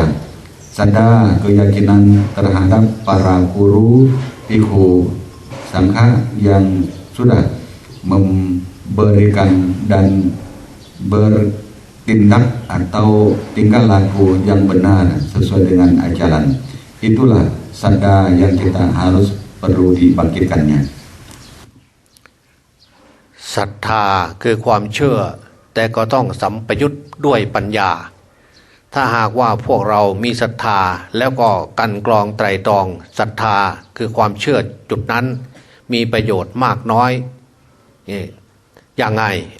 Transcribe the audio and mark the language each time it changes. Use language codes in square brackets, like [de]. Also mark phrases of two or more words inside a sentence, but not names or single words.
[id] Sada keyakinan terhadap para guru, bhikkhu, sangha yang sudah memberikan dan bertindak atau tingkah laku yang benar sesuai dengan ajaran. Itulah sada yang kita harus perlu dibangkitkannya. [th] ศรัทธาคือความเชื่อแต่ก็ต้องสัมปยุตด้วยปัญญาถ้าหากว่าพวกเรามีศรัทธาแล้วก็กันกรองไตรตรองศรัทธาคือความเชื่อจุดนั้นมีประโยชน์มากน้อยอย่างไง